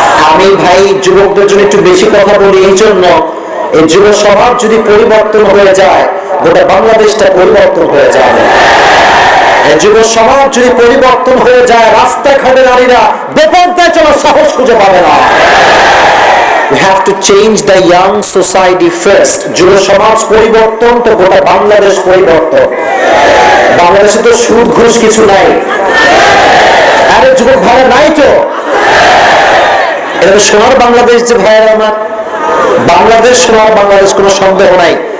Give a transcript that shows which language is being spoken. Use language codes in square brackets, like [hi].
[bn] আমি ভাই যুবকদের জন্য একটু বেশি কথা বলি, এই জন্য এই যুব সমাজ যদি পরিবর্তন হয়ে যায়, গোটা বাংলাদেশটা পরিবর্তন হয়ে যাবে। যুব সমাজ যদি পরিবর্তন হয়ে যায়, রাস্তাঘাটে নারীরা বেপরদায় চলার সাহস খুঁজে পাবে না। [en] We have to change the young society first. [bn] যুব সমাজ পরিবর্তন তো গোটা বাংলাদেশ পরিবর্তন। বাংলাদেশে তো সুদ ঘুষ কিছু নাই, আরে যুবক ভাইরা নাই তো। এটা সোনার বাংলাদেশ যে ভাইয়েরা আমার, বাংলাদেশ সোনার বাংলাদেশ, কোনো সন্দেহ নাই।